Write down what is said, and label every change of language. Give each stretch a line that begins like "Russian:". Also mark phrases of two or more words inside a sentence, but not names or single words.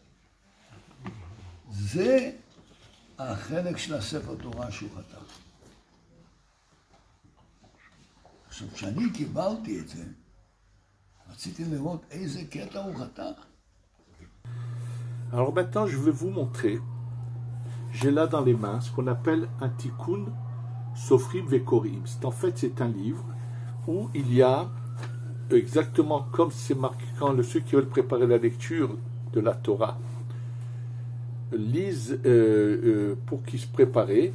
Hebrew: זה החלק של הספר תורה שהוא חתך. עכשיו, כשאני קיבלתי את זה, רציתי לראות איזה קטע הוא חתך.
French: Alors maintenant, je vais vous montrer, j'ai là dans les mains ce qu'on appelle un tikkun Sofrim Vekorim. En fait, c'est un livre où il y a, exactement comme c'est marqué quand ceux qui veulent préparer la lecture de la Torah lisent pour qu'ils se préparent.